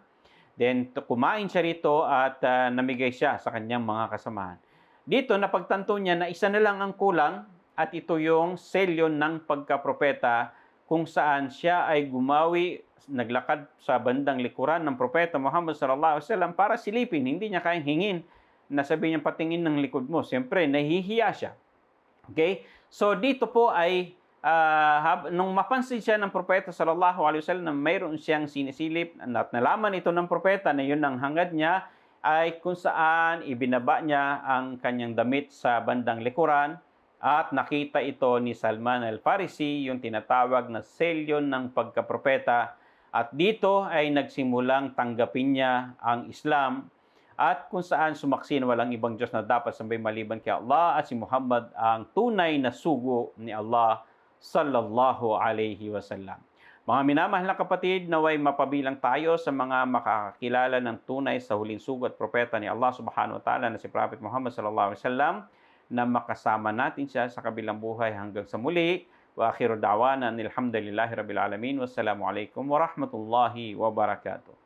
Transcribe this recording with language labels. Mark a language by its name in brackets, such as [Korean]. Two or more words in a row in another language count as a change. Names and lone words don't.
[Filipino] Then, kumain siya rito at namigay siya sa kanyang mga kasamahan. Dito, napagtanto niya na isa na lang ang kulang at ito yung selyo ng pagkapropeta kung saan siya ay gumawi, naglakad sa bandang likuran ng propeta Muhammad [Arabic] صلى الله عليه وسلم [Filipino] para silipin. Hindi niya kayang hingin na sabi niya patingin ng likod mo. Siyempre, nahihiya siya. Okay? So, dito po ay nung mapansin siya ng propeta [Arabic] صلى الله عليه وسلم [Filipino] na mayroon siyang sinisilip at nalaman ito ng propeta na yun ang hangad niya, ay kung saan ibinaba niya ang kanyang damit sa bandang likuran at nakita ito ni Salman Al-Farisi, yung tinatawag na selyo ng pagkapropeta At dito ay nagsimulang tanggapin niya ang Islam at kung saan sumaksi na walang ibang Diyos na dapat sambahin maliban kay Allah at si Muhammad ang tunay na sugo ni Allah [Arabic] صلى الله عليه وسلم. [Filipino] Mga minamahal na kapatid, naway mapabilang tayo sa mga makakakilala ng tunay sa huling sugo at propeta ni [Arabic] الله سبحانه وتعالى [Filipino] na si Prophet Muhammad [Arabic] صلى الله عليه وسلم [Filipino] na makasama natin siya sa kabilang buhay hanggang sa muli. [Arabic] وآخر دعوانا الحمد لله رب العالمين. والسلام عليكم ورحمة الله وبركاته.